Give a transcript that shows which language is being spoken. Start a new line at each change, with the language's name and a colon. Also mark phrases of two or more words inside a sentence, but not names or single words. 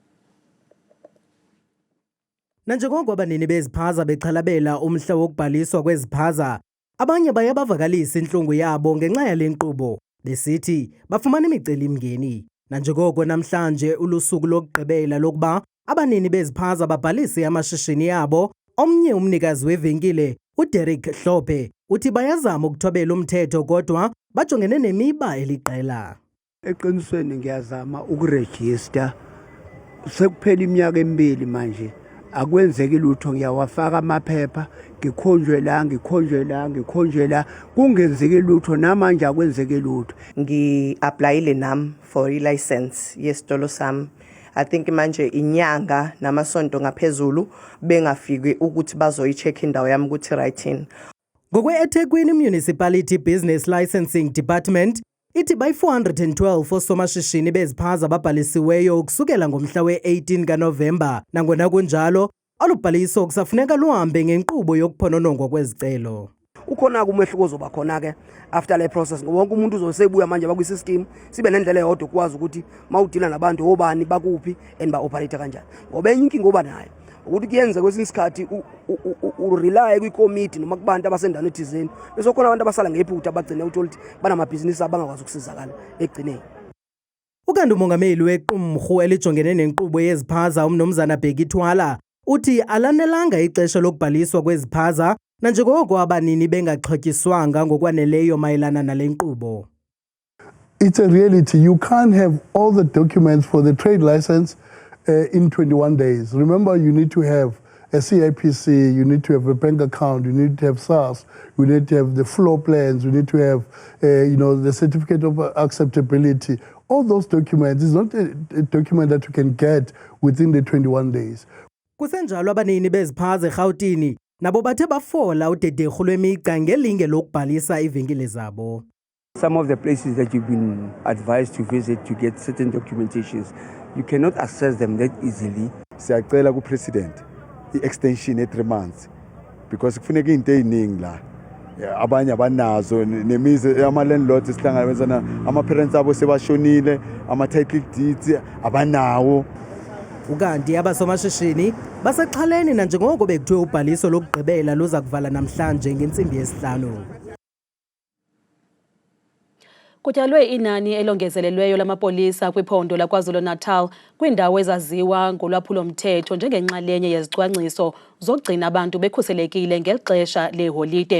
Xhosa: Nanjengoko abanini beziphaza bexhalabela umhla wokubhaliswa kweziphaza, abanye baye bavakalisa intlungu yabo ngenxa yale nkqubo besithi bafumana imiceli-mngeni. Nanjengoko namhlanje ulusuku lokugqibela lokuba abanini beziphaza babhalise amashishini yabo, omnye umnikazi wevenkile uDerek Hlophe uthi bayazama ukuthobela umthetho kodwa bajongene nemiba eliqela.
Zulu: Eqinisweni ngiyazama ukurejista sekuphela iminyaka emibili manje akwenzeki lutho, ngiyawafaka amaphepha ngikhonjwe la kungenzeki lutho namanje akwenzeki lutho. Ngi-applyile nami for i-license yesitolo sami.
English: I think
Zulu: manje inyanga namasonto ngaphezulu bengafiki ukuthi bazoyi-check indawo yami ukuthi right-in.
Xhosa: Ngokwe-eThekwini Municipality Business Licensing Department ithi bayi-412 osomashishini beziphaza babhalisiweyo ukusukela ngomhla we-18 kaNovemba. Nangona kunjalo olubhaliso kusafuneka luhambe ngenkqubo yokuphononongwa kwezicelo.
Zulu: Ukhona kumehluko zoba khona ke after le process ngoba wonke umuntu uzosebuya manje bakwi-system sibe nendlela eyodwa ukwazi ukuthi mawudila nabantu obani bakuphi and ba-operate kanjani. Ngoba enye inkinga oba nayo ukuthi kuyenze kwesinye isikhathi urely kwikomiti noma kubantu abasendaweni ethizeni bese khona abantu abasala ngephutha abagcine ukuthi banamabhizinisi abangakwazi ukusizakala egcineni.
Xhosa: Ukanti umongameli wequmrhu elijongene nenkqubo yeziphaza uMnumzana Bheki Thwala uthi alanelanga ixesha lokubhaliswa kweziphaza nanjengoko abanini bengaxhotyiswanga ngokwaneleyo mayelana nale nkqubo.
English: It's a reality. You can't have all the documents for the trade license in 21 days. Remember, you need to have a CIPC, you need to have a bank account, you need to have SARS, you need to have the floor plans, you need to have the certificate of acceptability. All those documents is not a document that you can get within the 21 days.
Xhosa: Kusenjalo abanini beziphaza eRhawutini nabo bathe bafola udederhu lwemigca ngelinge lokubhalisa ivenkile zabo.
English: Some of the places that you've been advised to visit to get certain documentations, you cannot access them that easily.
Zulu: Siyacela ku-President i-extension e-3
English: months because
Zulu: kufuneka into eziningi la. Abanye abanazo nemizi ama-landlords esihlangabezana ama-parents abo sebashonile, ama-title deeds abanawo.
Xhosa: Ukanti abasomashishini basaxhaleni nanjengoko bekuthiwe ubhaliso lokugqibela luza kuvala namhlanje ngentsimbi yesi-5. Kutyalwe inani elongezelelweyo lamapolisa kwiphondo laKwaZulu-Natal kwindawo ezaziwa ngolwaphulo-mthetho njengenxalenye yezicwangciso zokugcina abantu bekhuselekile ngexesha leholide.